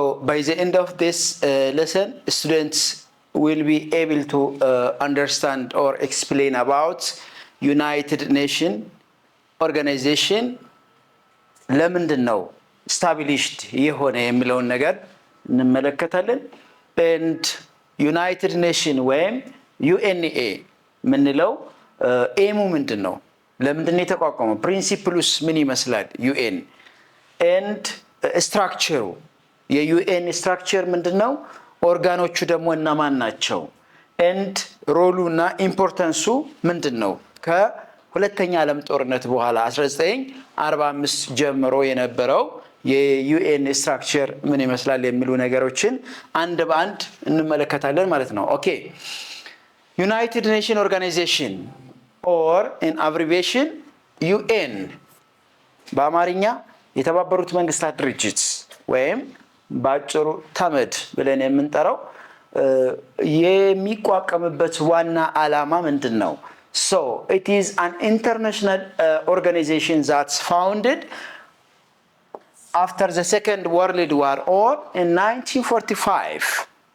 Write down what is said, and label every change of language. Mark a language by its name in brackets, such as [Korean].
[English] by the end of this lesson students will be able to understand or explain about United Nation organization [Amharic] ለምንድነው established የሆነ የሚለውን ነገር እንመለከታለን። [English] and United Nation [Amharic] ወይም UNA ምንለው ኤሙ ምንድነው? ለምንድነው የተቋቋመው? ፕሪንሲፕሉስ ምን ይመስላል? UN and structure የዩኤን ስትራክቸር ምንድነው? ኦርጋኖቹ ደግሞ እነማን ናቸው? ኤንድ ሮሉና ኢምፖርታንሱ ምንድነው? ከሁለተኛ ዓለም ጦርነት በኋላ 1945 ጀምሮ የነበረው የዩኤን ስትራክቸር ምን ይመስላል የሚሉ ነገሮችን አንድ በአንድ እንመለከታለን ማለት ነው። [English] ኦኬ ዩናይትድ ኔሽን ኦርጋናይዜሽን ኦር ኢን አብሪቪዬሽን ዩኤን [Amharic] በአማርኛ የተባበሩት መንግስታት ድርጅት ወይም ባጭሩ ተመድ ብለን የምንጠራው የሚቋቋምበት ዋና ዓላማ ምንድነው? [English] it is an international organization that's founded after the Second World War or in 1945.